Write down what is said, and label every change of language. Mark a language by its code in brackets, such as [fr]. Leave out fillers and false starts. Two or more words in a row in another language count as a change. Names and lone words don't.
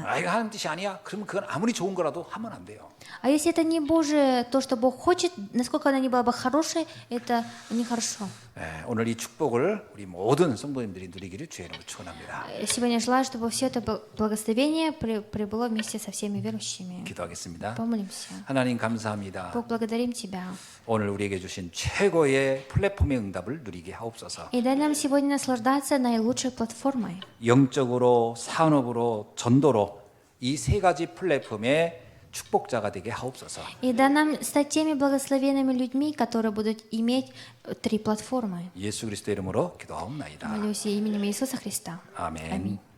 [ko] 아, 이거 하나님 뜻이 아니야? 그러면 그건 아무리 좋은 거라도 하면 안 돼요. [ru] А если это не Божие, то, что Бог хочет, насколько она ни была бы хорошей, это нехорошо. [ko] 네, 오늘 이 축복을 우리 모든 성도님들이 누리기를 주의 이름으로 축원합니다. [ru] Сегодня желаю, чтобы все это благословение прибыло вместе со всеми верующими. [ko] 기도하겠습니다. [ru] Помолимся. [ko] 하나님 감사합니다. [ru] Бог, благодарим Тебя. [ko] 오늘 우리에게 주신 최고의 플랫폼의 응답을 누리게 하옵소서. [ru] И дай нам сегодня наслаждаться наилучшей платформой. [ko] 영적으로, 산업으로, 전도로 이 세 가지 플랫폼의 축복자가 되게 하옵소서. [ru] И дай нам стать теми благословенными людьми, которые будут иметь 3 платформы. [ko] 예수 그리스도 이름으로 기도하옵나이다. [ru] Молюсь именем Иисуса Христа. [ko] 아멘. [ru] Аминь.